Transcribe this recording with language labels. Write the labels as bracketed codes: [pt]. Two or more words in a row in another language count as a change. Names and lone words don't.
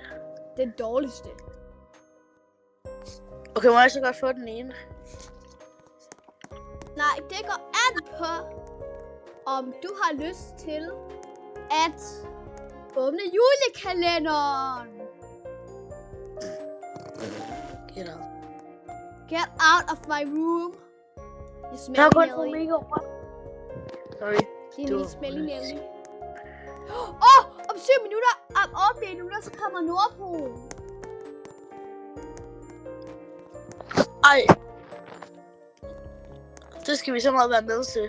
[da] Den dårligste. Okay, må jeg så godt få den ene? Nej, det går an på, om du har lyst til at åbne julekalenderen. [en] Get out. Get out of my room. You [da] Jeg [en] smelly [da] har kun [en] Nelly. [da] mega over. Sorry. Det Du er var min smelly ulækkert. Nelly. Om 7 minutter, om 8 minutter, så kommer Nordpolen. Ej. Det skal vi så meget være med til.